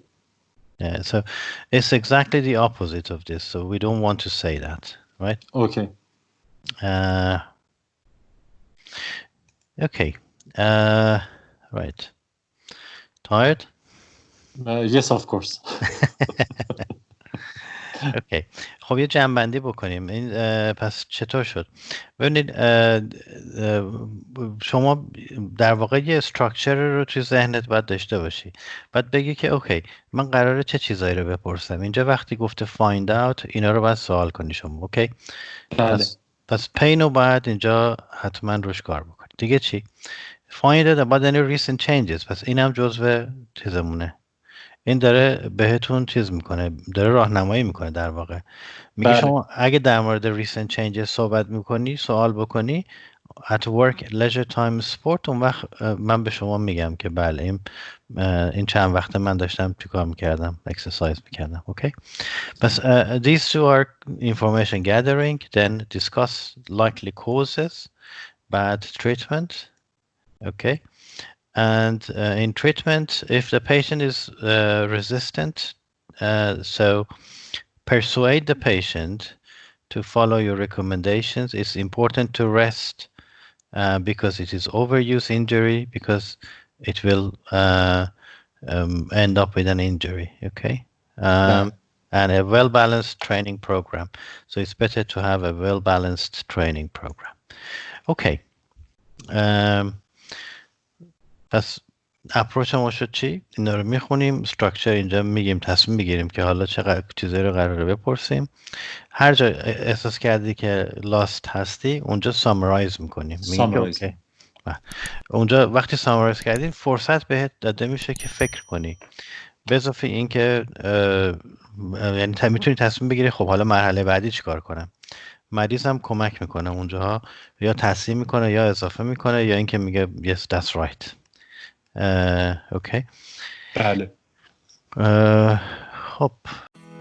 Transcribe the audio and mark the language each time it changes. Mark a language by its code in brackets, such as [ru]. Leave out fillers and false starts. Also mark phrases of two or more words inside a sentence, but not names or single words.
[en] Yeah. So it's exactly the opposite of this. So we don't want to say that, right? Okay. Uh, okay. Right. Tired? Yes, of course. [fa] اوکی خب یه جنبندی بکنیم این پس چطور شد ببینید شما در واقع یه استراکچر رو توی ذهنت باید داشته باشی بعد بگی که اوکی من قراره چه چیزایی رو بپرسم اینجا وقتی گفته [en] find out [fa] اینا رو باید سوال کنی شما اوکی بله. پس پین رو باید اینجا حتما روش کار بکنی دیگه چی [en] find out about any recent changes [fa] پس اینم جزو چیزمونه این داره بهتون چیز میکنه داره راهنمایی میکنه در واقع میگه بله. شما اگه در مورد [en] recent changes [fa] صحبت میکنی سوال بکنی [en] at work leisure time sport [fa] اون وقت من به شما میگم که بله این چند وقت من داشتم چیکار میکردم exercise میکردم اوکی پس [en] these two are information gathering then discuss likely causes bad treatment okay and in treatment if the patient is resistant so persuade the patient to follow your recommendations. It's important to rest because it is overuse injury because it will end up with an injury. Okay. [fa] بله. [en] And a well-balanced training program. So it's better to have a well-balanced training program. [fa] Okay. پس اپروچ ما شد چی؟ اینا رو میخونیم استراکچر اینجا میگیم تصمیم میگیریم که حالا چه چیزایی رو قراره بپرسیم هر جا احساس کردی که لاست هستی اونجا سامرایز میکنیم میگیم که [en] Summarize. [fa] اوکی اونجا وقتی سامرایز کردی فرصت بهت داده میشه که فکر کنی به اضافه این که یعنی میتونی تصمیم بگیری خب حالا مرحله بعدی چیکار کنم مریض هم کمک میکنه اونجاها یا تصحیح میکنه یا اضافه میکنه یا اینکه میگه [en] yes that's right [fa] اوکی بله. خب